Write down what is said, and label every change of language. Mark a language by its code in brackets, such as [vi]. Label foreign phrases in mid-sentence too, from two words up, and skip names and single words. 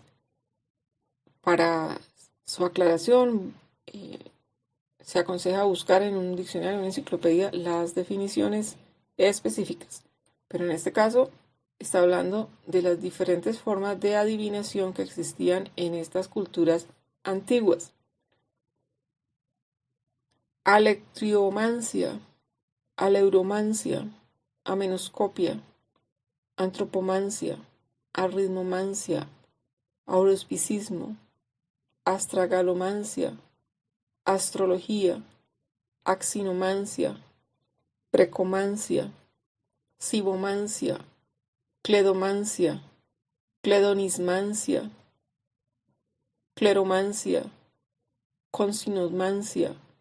[es] Para su aclaración, se aconseja buscar en un diccionario o una enciclopedia las definiciones específicas. Pero en este caso, está hablando de las diferentes formas de adivinación que existían en estas culturas antiguas. Alectriomancia, aleuromancia, amenoscopia, antropomancia, arritmomancia, aurospicismo, astragalomancia, astrología, axinomancia, precomancia, sibomancia, cledomancia, cledonismancia, cleromancia, consinomancia,